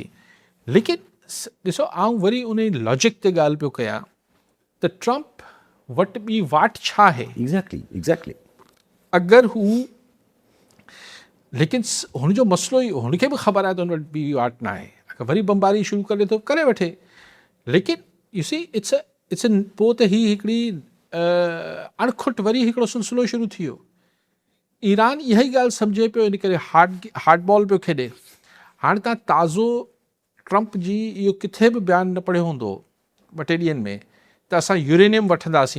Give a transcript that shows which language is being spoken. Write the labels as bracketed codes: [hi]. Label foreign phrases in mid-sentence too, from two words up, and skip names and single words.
[sd] लेकिन ॾिसो, आउं वरी उन लॉजिक ते ॻाल्हि पियो कयां त ट्रम्प वटि ॿी वाट छा आहे। एग्ज़ैक्टली अगरि हू, लेकिन हुनजो मसइलो ई, हुनखे बि ख़बर आहे त हुन वटि ॿी वाट न आहे। अगरि वरी बमबारी शुरू करे थो करे वठे, लेकिन [en] you see it's [sd] पोइ त ही हिकिड़ी अणखुट वरी हिकिड़ो सिलसिलो शुरू थी वियो। ईरान इहा ई ॻाल्हि सम्झे पियो, इन करे [en] hard ball [sd] पियो खेॾे। हाणे तव्हां ताज़ो ट्रंप जी इहो किथे बि बयानु न पढ़ियो हूंदो ॿ टे ॾींहंनि में त असां यूरेनियम वठंदासीं,